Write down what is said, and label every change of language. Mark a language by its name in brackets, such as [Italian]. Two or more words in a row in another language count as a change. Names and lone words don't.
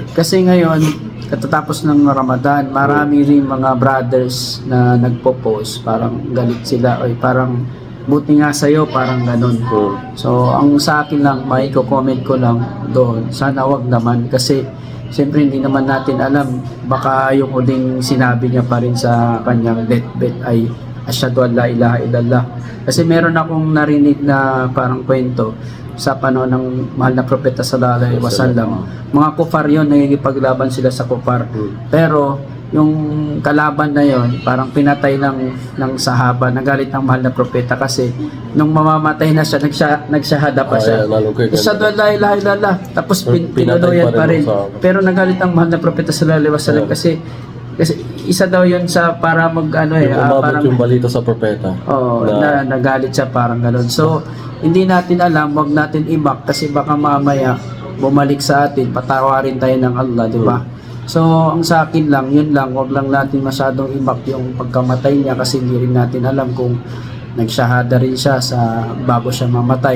[Filipino] Kasi ngayon, katatapos ng Ramadan, marami rin mga brothers na nagpo-post, parang galit sila, o parang buti nga sa'yo, parang ganun. So, ang sa akin lang, may comment ko lang doon, sana wag naman, kasi siyempre hindi naman natin alam, baka yung huling sinabi niya pa rin sa kanyang deathbed ay [Arabic] أشهد أن لا إله إلا الله. [Filipino] Kasi meron akong narinig na parang kwento sa panahon ng mahal na propeta [Arabic] صلى الله عليه وسلم. [Filipino] Mga kufar yun, nagigipaglaban sila sa kufar. Pero yung kalaban na yon parang pinatay ng sahaba, nagalit ng mahal na propeta kasi nung mamamatay na siya, nagsyahada pa siya. [Arabic] أشهد أن لا إله إلا الله. [Filipino] Tapos pinunuyan pa rin. Pero nagalit ang mahal na propeta [Arabic] صلى الله عليه وسلم [Filipino] kasi isa daw yun sa para parang yung balita sa propeta. Na nagalit siya parang gano'n. So, hindi natin alam, wag natin ibak kasi baka mamaya bumalik sa atin, patawarin tayo ng Allah, di ba? So, ang sa akin lang, yun lang, wag lang natin masyadong ibak yung pagkamatay niya kasi hindi rin natin alam kung nagsyahada rin siya bago siya mamatay.